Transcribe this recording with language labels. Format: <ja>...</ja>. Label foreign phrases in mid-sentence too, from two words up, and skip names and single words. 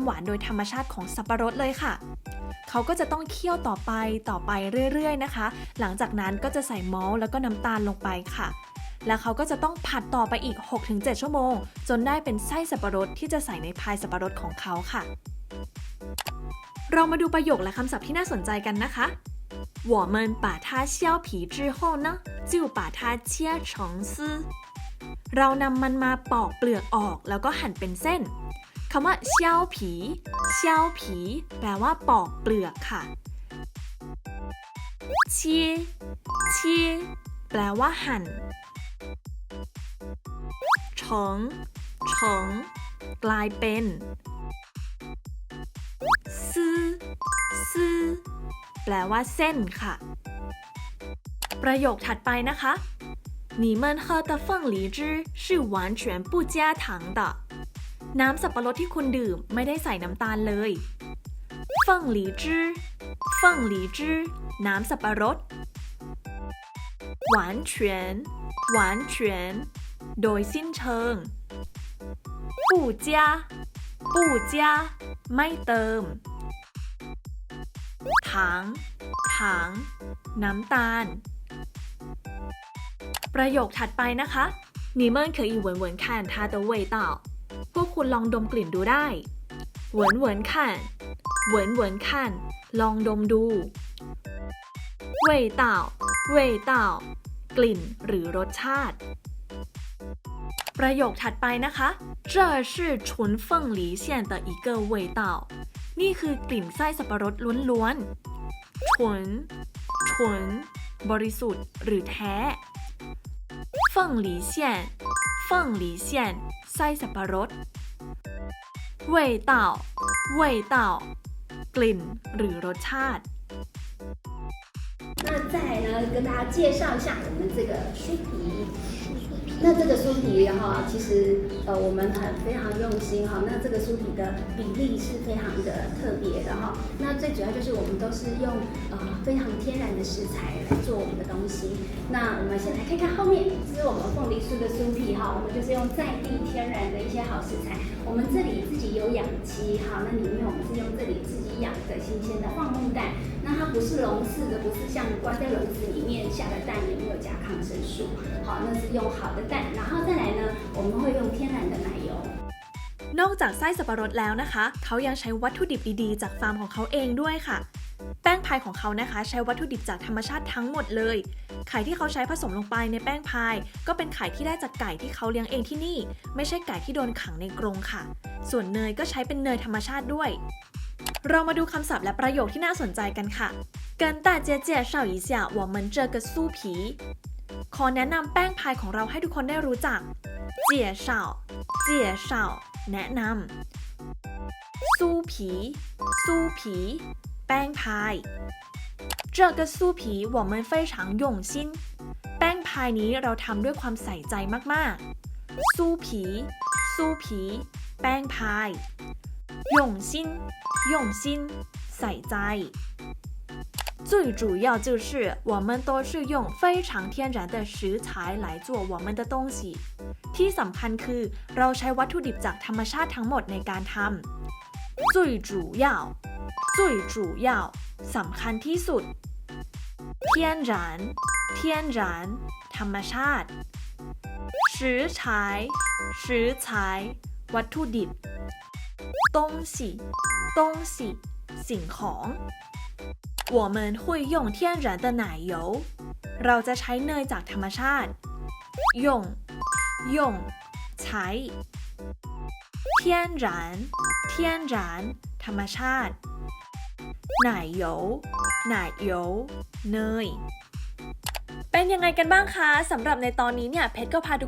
<th>หวานโดยธรรมชาติของสับปะรดเลยค่ะเขาก็จะต้องเคี่ยวต่อไปเรื่อยๆนะคะหลังจากนั้นก็จะใส่มอลต์แล้วก็น้ำ ตาลลงไปค่ะแล้วเขาก็จะต้องผัดต่อไปอีก 6-7 ชั่วโมงจนได้เป็นไส้สับปะรด ที่จะใส่ในพายสับปะรดของเขาค่ะเรามาดูประโยคและคำศัพท์ที่น่าสนใจ กันนะคะ</th> <zh>我们把它削皮之后呢就把它切成丝</zh> <th>เรานำมันมาปอกเปลือกออกแล้วก็หั่นเป็นเส้นคำว่าเซี่ยวผีแปลว่าปอกเปลือกค่ะเชี่ยแปลว่าหั่นเฉิงกลายเป็น ซื้อซื้อแปลว่าเส้นค่ะประโยคถัดไปนะคะ</th> <zh>你们喝的凤梨汁是完全不加糖的</zh> <th>น้ำสับปะรดที่คุณดื่มไม่ได้ใส่น้ำตาลเลยเฟิ่งหลีจื้อเฟิ่งหลีจื้อน้ำสับปะรดหวานเฉวียนหวานเฉวียนโดยสิ้นเชิงปู่จ้าปู่จ้าไม่เติม ถังถังน้ำตาลประโยคถัดไปนะคะ</th> <zh>你们可以闻闻看它的味道</zh> <th>พวกคุณลองดมกลิ่น ดูได้เหวินเหวินคันเหวินเหวินคันลองดมดูเว่ยเต่าเว่ยเต่าก ลิ่นหรือรสชาติประโยคถัดไปนะคะ</th> <zh>这是纯凤梨馅的一个味道</zh> <th>นี่คือกลิ่นไส้สับปะรดล้วนๆฉุนฉุนบริสุทธิ์หรือแท้เฟิ่งหลีเซี่ยนเฟิ่งหลีเซี่ยนไส้สับปะรดเว่ยเต่าเว่ยเต่ากลิ่นหรือรสชาติ</th> <zh>那再来呢，跟大家介绍一下我们这个酥皮。那这个酥皮哈，其实我们非常用心哈。那这个酥皮的比例是非常的特别的哈。那最主要就是我们都是用非常天然的食材来做我们的东西。那我们先来看看后面，这是我们凤梨酥的酥皮哈，我们就是用在地天然的一些好食材。我们这里自己有养鸡哈，那里面我们是用这里自己养的新鲜的放牧蛋，那它不是笼式的，不是像关在笼子里面下的蛋也没有加抗生素，好，那是用好的蛋，然后再来呢，我们会用天然的奶油。</zh> <th>นอกจากไส้สับปะรดแล้วนะคะเขายังใช้วัตถุดิบดีๆจากฟาร์มของเขาเองด้วยค่ะแป้งพายของเขานะคะใช้วัตถุดิบจากธรรมชาติทั้งหมดเลยไข่ที่เขาใช้ผสมลงไปในแป้งพายก็เป็นไข่ที่ได้จากไก่ที่เขาเลี้ยงเองที่นี่ไม่ใช่ไก่ที่โดนขังในก รงค่ะส่วนเนยก็ใช้เป็นเนยธรรมชาติด้วยเรามาดูคำศัพท์และประโยคที่น่าสนใจกันค่ะ</th> <zh>跟大家介绍一下我们这个酥皮</zh> <th>ขอแนะนำแป้งพายของเราให้ทุกคนได้รู้จัก</th> <zh>介绍介绍</zh> <th>แนะนำ</th> <zh>酥皮酥皮</zh> <th>แป้งพาย</th> <zh>这个酥皮我们非常用心</zh> <th>แป้งพายนี้เราทำด้วยความใส่ใจมากๆ酥</th> <zh>皮酥皮แป้งพาย用心用心ใส่ใจ最主要就是我们都是用非常天然的食材来做我们的东西</zh> <th>ที่สำคัญคือเราใช้วัตถุดิบจากธร รมชาติทั้งหมดในการทำ</th> <zh>最主要最主要</zh> <th>สำคัญที่สุด</th> <zh>天然天然</zh> <th>ธรรมชาติ</th> <zh>食材食材</zh> <th>วัตถุดิบ</th> <zh>东西东西</zh> <th>สิ่งของ</th> <zh>我们会用天然的奶油</zh> <th>เราจะใช้เนยจากธรรมชาติ 用ใช้</th> <zh>天然天然</zh> <th>ธรรมชาติ</th> <zh>奶油奶油</zh> <th>เนยเป็นยังไงกันบ้างคะสำหรับในตอนนี้เนี่ยเพชรก็พาทุก</th>